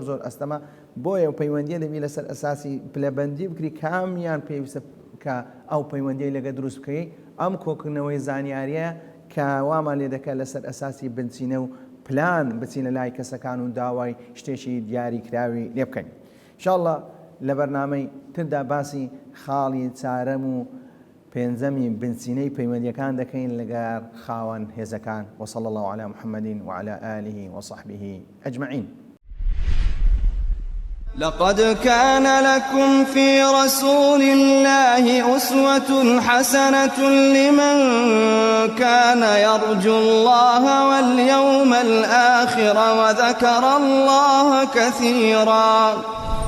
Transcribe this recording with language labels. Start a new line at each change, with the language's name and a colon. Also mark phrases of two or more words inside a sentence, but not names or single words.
Central Kurdish: ئەستەما بۆیە پەیوەندیە دەبی لەسەر ئەساسی پلەبەندی بکری کامیان پێویستە کە ئەو پەیوەندیەی لەگە دروست بکەی ئەم کۆکردنەوەی زانیاریە کە وامان لێ دەکات لەسەر ئەساسی بنچینە و پلان بچینە لای کەسەکان و داوای شتێکی دیاری کراوی لێ بکەین ئینشاءالله لە بەرنامەی تردا باسی خاڵی چارەم و پێنجەمی بنچینەی پەیوەندیەکان دەکەین لەگەر خاوەن هێزەکان
Arabic: وصلى الله على محمد وعلى آله وصحبه أجمعين. لقد كان لكم في رسول الله أسوة حسنة لمن كان يرجو الله واليوم الآخر وذكر الله كثيرا.